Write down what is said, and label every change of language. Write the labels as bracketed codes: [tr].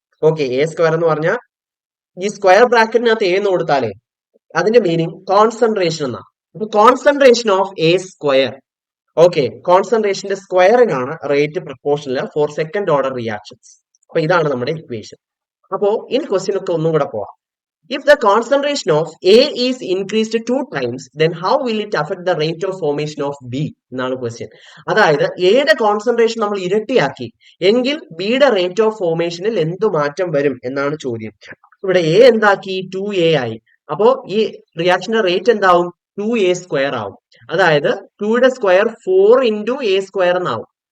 [ml] Okay, A square എന്ന് പറഞ്ഞാൽ ഈ സ്ക്വയർ ബ്രാക്കറ്റിനകത്ത് എ എന്ന് കൊടുത്താലേ അതിന്റെ മീനിങ് കോൺസെൻട്രേഷൻ എന്നാണ്. അപ്പൊ concentration of A square, okay, കോൺസെൻട്രേഷന്റെ സ്ക്വയറിനാണ് rate proportional four second order reactions. അപ്പൊ ഇതാണ് നമ്മുടെ ഇക്വേഷൻ. അപ്പോ ഇനി ക്വസ്റ്റ്യൻ ഒക്കെ ഒന്നും കൂടെ പോവാം. [en] If the concentration of A is increased 2 times, then how will it affect the rate of formation of B? [ml] എന്നാണ് ക്വസ്റ്റ്യൻ. അതായത് എയുടെ കോൺസെൻട്രേഷൻ നമ്മൾ ഇരട്ടിയാക്കി എങ്കിൽ ബിയുടെ റേറ്റ് ഓഫ് ഫോർമേഷനിൽ എന്ത് മാറ്റം വരും എന്നാണ് ചോദ്യം. ഇവിടെ എ എന്താക്കി 2A ആയി. അപ്പോ ഈ റിയാക്ഷന്റെ റേറ്റ് എന്താവും? 2A² ആവും. അതായത് 2യുടെ സ്ക്വയർ 4 × A² എന്നാവും.